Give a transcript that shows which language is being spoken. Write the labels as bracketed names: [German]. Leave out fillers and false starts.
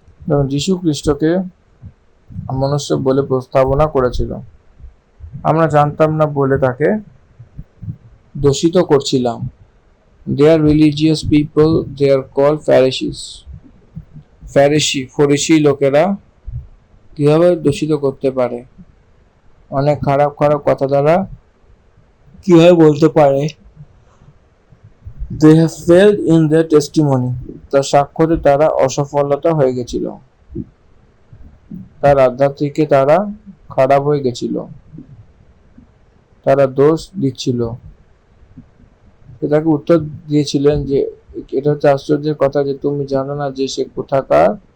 [Bangla] এবং যীশু খ্রিস্টকে মনুষ্য বলে প্রস্তাবনা করেছিল, আমরা জানতাম না বলে তাকে দোষিত করছিলাম। [English] They are religious people, they are called Pharisees. [Bangla] ফরিসি লোকেরা কিভাবে দূষিত করতে পারে, অনেক খারাপ খারাপ কথা দ্বারা কিভাবে বলতে পারে। [English] They have failed in their testimony. [Bangla] তার সাক্ষ্যতে তারা অসফলতা হয়ে গেছিল, তার আধ্যাত্মিকে তারা খারাপ হয়ে গেছিল, তারা দোষ দিচ্ছিল। তাকে উত্তর দিয়েছিলেন যে এটা হচ্ছে আশ্চর্যের কথা যে তুমি জানো না যে সে কোথাকার।